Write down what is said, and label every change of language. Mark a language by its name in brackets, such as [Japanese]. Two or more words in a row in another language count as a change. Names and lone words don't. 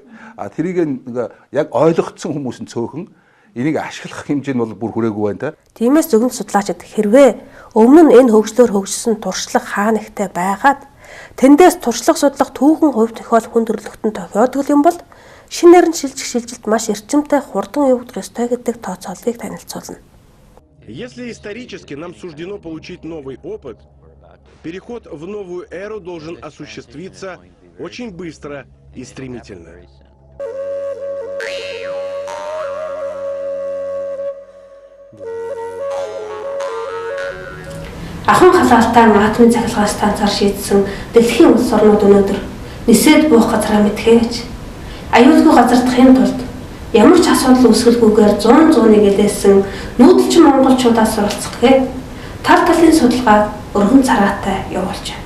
[Mongolian] Тэрийг нэг яг ойлгогдсон хүмүүс нь цөөхөн энийг ашиглах хэмжээ нь бол бүр хүрээгүй байна та. Тиймээс зөвхөн судлаачид хэрвээ өмнө нь энэ хөгжлөөр хөгжсөн туршлага хаа нэгтээ байгаад тэндээс туршлага судлах түүхэн хувь тохиол хүн төрлөختөнд тохиодог юм бол шинээр нь шилжилт маш эрчимтэй хурдан явагдах ёстой гэдэг тооцооллыг танилцуулна. [Russian] Если исторически нам суждено получить новый опыт, переход в новую эру должен осуществиться очень быстро и стремительно. [Mongolian] Ахан халаалтаа атомын цахилгаан станцаар шийдсэн дэлхийн улс орнууд өнөөдөр нисээд буух газраа мэдхээж аюулгүй газардахын тулд ямар ч асуудал үүсгэлгүйгээр 100-100-ыг элээсэн нүүдэлчин монголчуудаас суралцах гээд тал талын судалгааг өргөн цараатай явуулж байна.